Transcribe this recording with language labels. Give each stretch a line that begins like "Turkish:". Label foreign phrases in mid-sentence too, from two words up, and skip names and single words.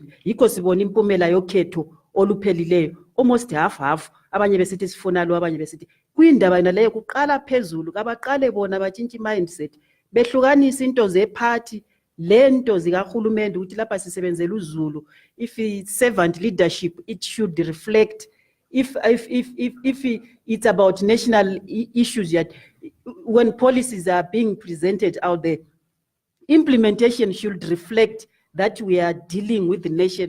North Ndebele: Yikho sibona impumela yokhetho oluphelileyo
English: almost half.
North Ndebele: Abanye besithi sifuna lo, abanye besithi kuyindaba yona leyo kuqala phezulu kabaqale bona batshintshe mindset. Behlukanisa into zeparty lento zikahulumende ukuthi lapha sisebenzela uZulu.
English: If it's servant leadership, it should reflect. If it's about national issues, yet when policies are being presented out there, implementation should reflect that we are dealing with the nation.